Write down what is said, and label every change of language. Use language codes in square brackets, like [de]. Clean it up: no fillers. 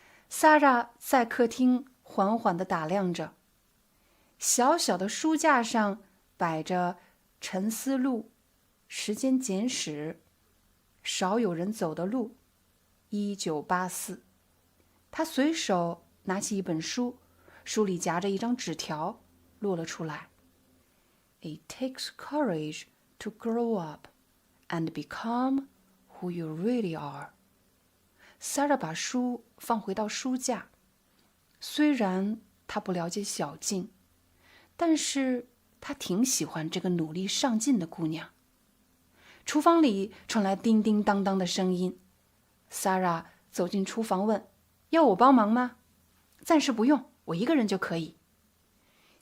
[zh] Sarah 在客厅缓缓地打量着，小小的书架上摆着《沉思录》《时间简史》《少有人走的路》1984。他随手拿起一本书，书里夹着一张纸条，落了出来。 [en] It takes courage to grow up and become who you really are. [zh] Sarah 把书放回到书架。虽然她不了解小静，但是她挺喜欢这个努力上进的姑娘。厨房里传来叮叮当当的声音。Sarah 走进厨房问：“要我帮忙吗？”“暂时不用，我一个人就可以。”